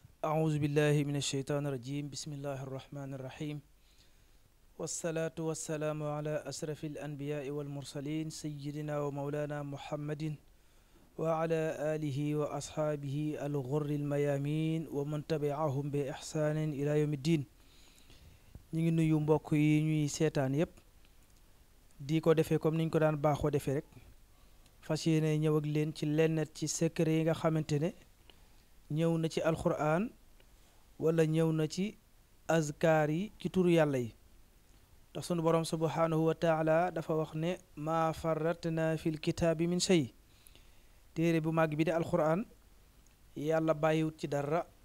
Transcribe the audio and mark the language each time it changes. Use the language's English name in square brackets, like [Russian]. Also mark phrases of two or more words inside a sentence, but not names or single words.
[Arabic] أعوذ بالله من الشيطان الرجيم بسم الله الرحمن الرحيم والصلاة والسلام على أشرف الأنبياء والمرسلين سيدنا ومولانا محمد وعلى آله وأصحابه الغر الميامين ومن تبعهم بإحسان إلى يوم الدين [Wolof] ñi ngi nuyu mbokk yi ñuy seetaan yépp di ko defee comme niñ ko daan baaxoo defee rek fas yéene ñëw ak leen ci lenn ci secret yi nga xamante ne ñëw na ci alquran wala ñëw na ci azkaar yi ci turu yàlla yi ndax sunu borom [Arabic] سبحانه وتعالى [Wolof] dafa wax ne [Arabic] ما فرطنا في الكتاب من شيء [Wolof] téere bu màgg bi di alquran yàlla bàyyiwut ci dara